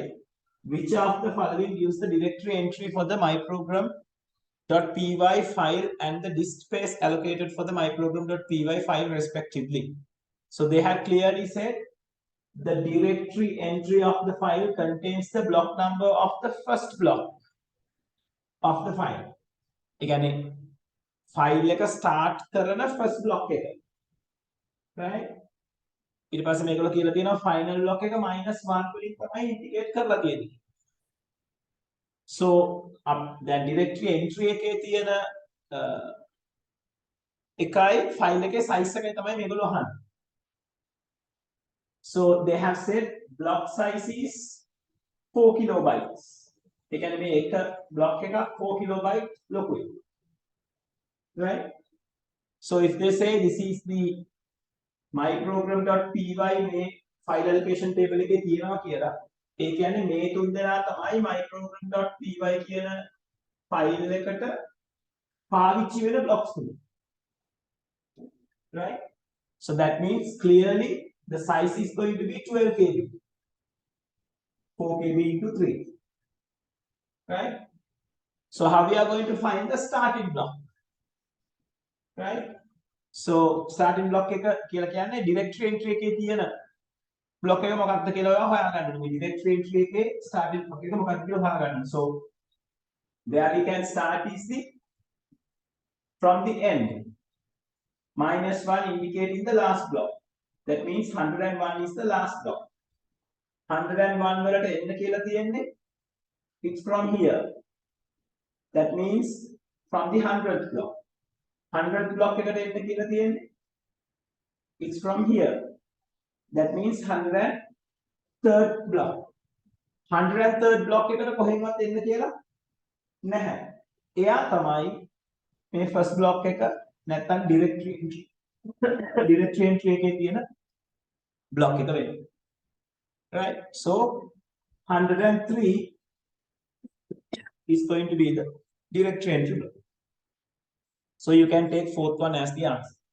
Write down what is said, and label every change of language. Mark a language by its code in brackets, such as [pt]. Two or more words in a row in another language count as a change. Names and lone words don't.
[en] Which of the following gives the directory entry for the myprogram.py file and the disk space allocated for the myprogram.py file respectively? So they have clearly said the directory entry of the file contains the block number of the first block of the file. [si] Again, file එක start කරන [en] first block [si] එක. Right? ඊට පස්සේ මේගොල්ලෝ කියලා තියෙනවා [en] final block [si] එක -1 වලින් තමයි indicate කරලා තියෙන්නේ. So දැන් [en] directory entry [si] එකේ තියෙන එකයි file එකේ size එකයි තමයි මේගොල්ලෝ අහන්නේ. [en] So they have said block size is 4 kilobytes. [si] ඒ කියන්නේ මේ එක block එක 4 kilobyte ලොකුයි. [en] Right? So if they say this is the myprogram.py [si] මේ [en] file allocation table [si] එකේ තියෙනවා කියලා, ඒ කියන්නේ මේ තුන් දෙනා තමයි myprogram.py කියන file එකට පාවිච්චි වෙන blocks තුන. [en] Right? So that means clearly the size is going to be 12 KB. 4 KB into 3. Right? So how we are going to find the starting block? Right? So starting block [si] එක කියලා කියන්නේ [en] directory entry [si] එකේ තියෙන block එක මොකක්ද කියලා ඔයා හොයාගන්න ඕනේ. මේ [en] directory entry [si] එකේ [en] starting block [si] එක මොකක්ද කියලා හොයාගන්න. [en] So where we can start is the from the end. -1 indicating the last block. That means 101 is the last block. [si] 101 වලට එන්න කියලා තියෙන්නේ [en] it's from here. That means from the 100th block. [si] 100th block එකට එන්න කියලා තියෙන්නේ [en] it's from here. That means 103rd block. [si] 103rd block එකට කොහෙන්වත් එන්න කියලා නැහැ. එයා තමයි මේ [en] first block [si] එක නැත්නම් [en] directory entry [si] එකේ තියෙන block එක වෙන්නේ. [en] Right? So 103 is going to be the directory entry block. So you can take fourth one as the answer.